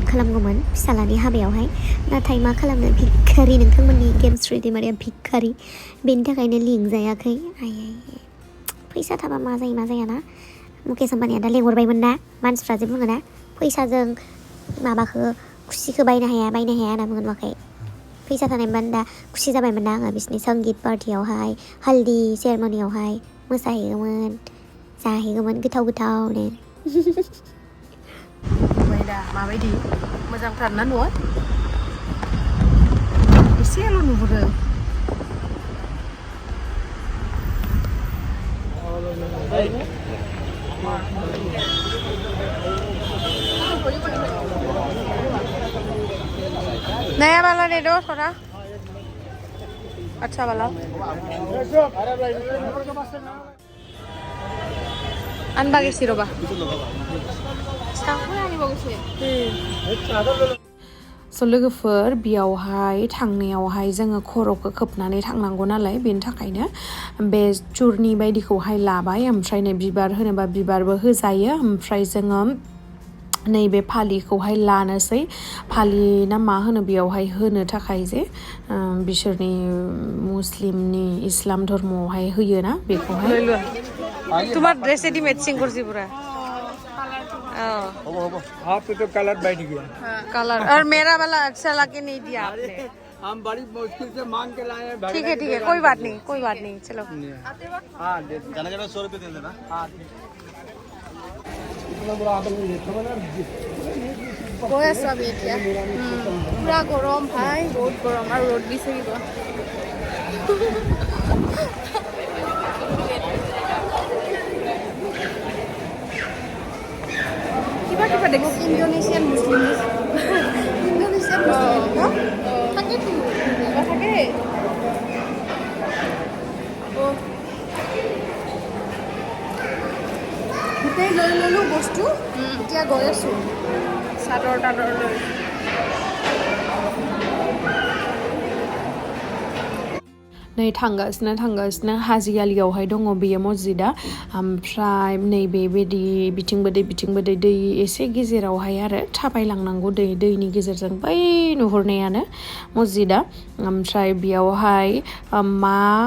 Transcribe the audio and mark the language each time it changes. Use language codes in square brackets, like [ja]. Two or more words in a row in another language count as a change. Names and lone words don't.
[brx] खालामगौमोन फिसालानि हाबायावहाय नाथाय मा खालामनो भिखारि नोंथांमोननि गेमस्रि दैमारिया भिखारि बेनि थाखायनो लिंजायाखै फैसा थाबा मा जायाना मुकेश आम्बानिया दा लेंहरबायमोन ना मानसिफ्रा जे बुङो ना फैसाजों माबाखौ खुसिखौ बायनो हाया होनना बुङो नुवाखै फैसा थानायमोन दा खुसि जाबायमोन ना आङो बिसिनि संगीत पार्टियावहाय हाल्दि सेरेमनियावहाय मोसाहैगौमोन जाहैगौमोन गोथावनो ओमफ्राय दा माबायदि मोजांथार ना न'आ एसेल' नुहुरो [hi] नया वाला दे दो थोड़ा अच्छा वाला [brx] आनबागेसि रबा स' लोगोफोर बेयावहाय थांनायावहाय जोङो खर'खौ खोबनानै थांनांगौ नालाय बेनि थाखायनो बे चुरनि बायदिखौहाय लाबाय ओमफ्राय नै बिबार होनोबा बिबारबो होजायो ओमफ्राय जोङो नैबे फालिखौहाय लानोसै फालि ना मा होनो बेयावहाय होनो थाखाय जे बिसोरनि मुस्लिमनि इस्लाम धर्मआवहाय होयो ना बेखौहाय [hi] तुम्हार ड्रेस से मैचिंग करছি पूरा आप तो कलर बैठ गया कलर और मेरा वाला अच्छा लगे नहीं दिया आपने हम बड़ी मुश्किल से मांग के लाए हैं ठीक है कोई बात नहीं चलो हाँ जाना 100 रुपये दे देना हाँ [as] सब এতিয়া পুরা গরম ভাই বহুত গরম আর রোদ দিছে কিবা দেখো ইন্দোনেশিয়ান মুসলিম থাকে গোটেই লৈ ললো বস্তু এতিয়া গৈ আছো চাদৰ লৈ [brx] नै थांगासिनो हाजियालियावहाय दङ बेयो मस्जिदा ओमफ्राय नैबे बिदि बिथिंबो दै एसे गेजेरावहाय आरो थाबायलांनांगौ दैनि गेजेरजों बै नुहुरनायानो मस्जिदा ओमफ्राय बेयावहाय मा